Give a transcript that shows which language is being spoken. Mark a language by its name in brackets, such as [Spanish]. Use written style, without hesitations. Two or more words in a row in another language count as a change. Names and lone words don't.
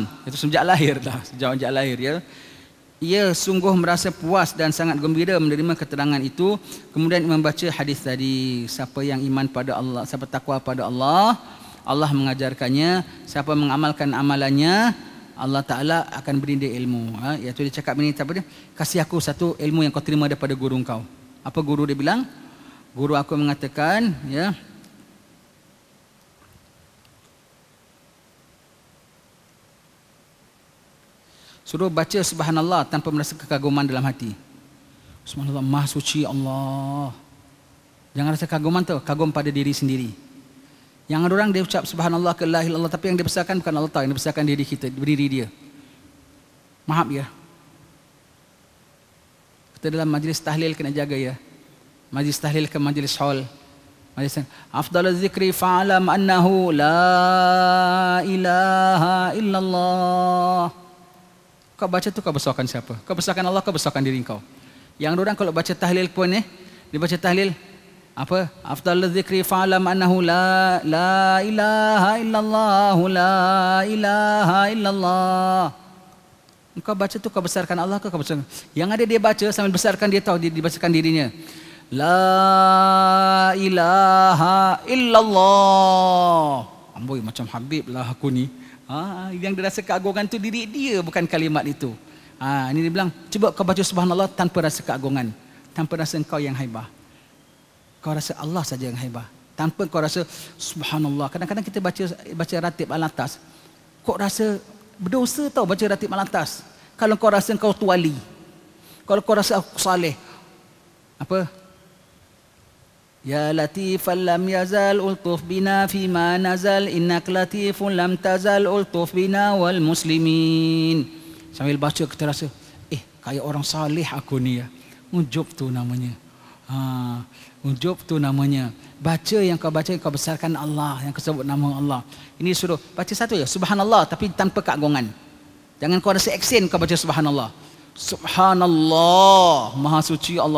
[Malay] Itu sejak lahir dah, sejak lahir ya. Ia sungguh merasa puas dan sangat gembira menerima keterangan itu. Kemudian membaca hadis tadi, siapa yang iman pada Allah, siapa takwa pada Allah, Allah mengajarkannya. Siapa mengamalkan amalannya, Allah Ta'ala akan beri dia ilmu. Iaitu dia cakap ini, apa dia? Kasih aku satu ilmu yang kau terima daripada guru kau. Apa guru dia bilang? Guru aku mengatakan, ya, suruh baca subhanallah tanpa merasa kekaguman dalam hati. Subhanallah, maha suci Allah. Jangan rasa kaguman tu, kagum pada diri sendiri. Yang ada orang dia ucap subhanallah ke [Arabic] لا إله إلا الله, [Malay] tapi yang dibesarkan bukan Allah Ta'ala, yang dibesarkan diri kita, diri dia. Maaf ya. Kita dalam majlis tahlil kena jaga ya. Majlis tahlil ke majlis haul. [Arabic] مجلس أفضل الذكر فاعلم أنه لا إله إلا الله. [Malay] Kau baca tu kau besarkan siapa? Kau besarkan Allah, kau besarkan diri kau. Yang orang kalau baca tahlil pun dia baca tahlil apa? [Arabic] أفضل الذكر فاعلم أنه لا إله إلا الله، لا إله إلا الله. [Malay] Kau baca tu kau besarkan Allah, kau besarkan. Yang ada dia baca sambil besarkan, dia tahu dia dibesarkan dirinya. [Arabic] لا إله إلا الله. [Malay] Amboi, macam Habib lah aku ni. Yang dia rasa keagungan tu diri dia, bukan kalimat itu. Ini dia bilang, cuba kau baca subhanallah tanpa rasa keagungan, tanpa rasa engkau yang haibah. Kau rasa Allah saja yang haibah, tanpa kau rasa subhanallah. Kadang-kadang kita baca ratib al-atas, kok rasa berdosa tau baca ratib al-atas. Kalau kau rasa engkau tu wali, kalau kau rasa aku saleh, apa? [Arabic] يا لطيفا لم يزل الطف بنا فيما نزل، إنك لطيف لم تزل الطف بنا والمسلمين. [Malay] Sambil baca kita rasa, kayak orang saleh aku ni ya. Ujub tu namanya. Ujub tu namanya. Baca yang kau baca, kau besarkan Allah, yang kau sebut nama Allah. Ini suruh baca satu ya, subhanallah, tapi tanpa keagungan. Jangan kau rasa aksen kau baca subhanallah. Subhanallah, maha suci Allah.